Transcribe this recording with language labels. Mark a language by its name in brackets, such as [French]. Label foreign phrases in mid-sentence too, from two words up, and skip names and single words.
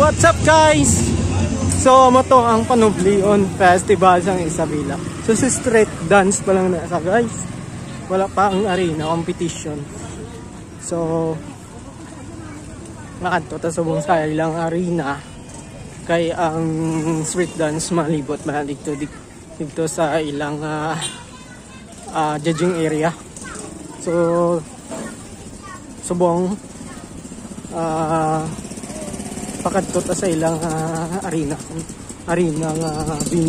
[English] up guys? [Hiligaynon] So mo to ang Panublion Festival sa Isabela. So si street dance pa lang na sa guys. Wala pa ang arena competition. So nakadto ta subong sa ilang arena kay ang street dance malibot balik to dito sa ilang judging area. So subong pakadto ta sa ilang arena nga binyo.